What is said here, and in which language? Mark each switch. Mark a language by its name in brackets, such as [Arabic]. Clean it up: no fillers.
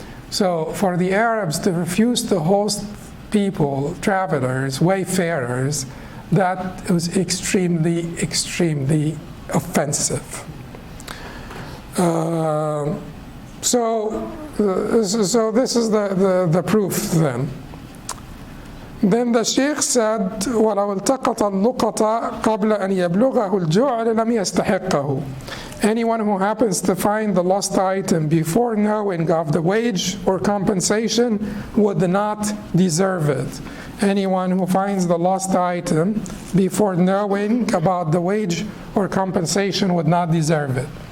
[English] So for the Arabs to refuse to host people, travelers, wayfarers, that was extremely, extremely offensive. So this is the proof then. Then the Sheikh said, [Arabic] وَلَوْ الْتَقَطَ اللُّقَطَ قَبْلَ أَنْ يَبْلُغَهُ الْجُعْلِ لَمْ يَسْتَحِقَّهُ. [English] Anyone who happens to find the lost item before knowing of the wage or compensation would not deserve it. Anyone who finds the lost item before knowing about the wage or compensation would not deserve it.